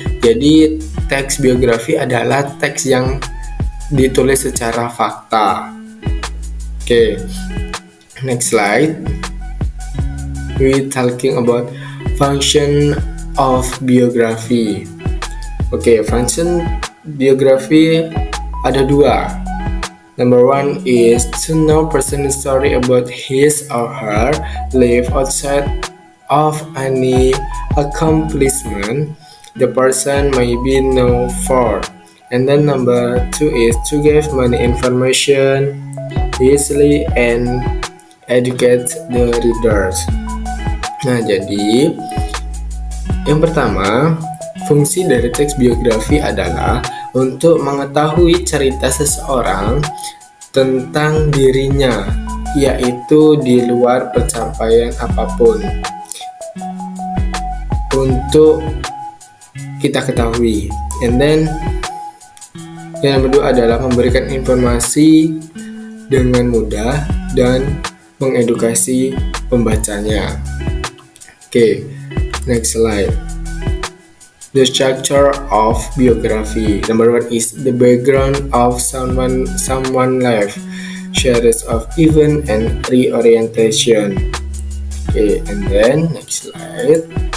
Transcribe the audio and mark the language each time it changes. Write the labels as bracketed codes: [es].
[id] Jadi teks biografi adalah teks yang ditulis secara fakta. [en] Oke, next slide. We talking about function of biography. [id] Oke, function biografi ada dua. [en] Number one is to know person's story about his or her life outside of any accomplishment the person may be known for. And then number two is to give many information easily and educate the readers. [id] Nah, jadi yang pertama, fungsi dari teks biografi adalah untuk mengetahui cerita seseorang tentang dirinya, yaitu di luar pencapaian apapun. Untuk kita ketahui. [en] And then [id] yang kedua adalah memberikan informasi dengan mudah dan mengedukasi pembacanya. [en] Oke, next slide. The structure of biography. Number one is the background of someone life, series of event and reorientation. Okay, and then next slide.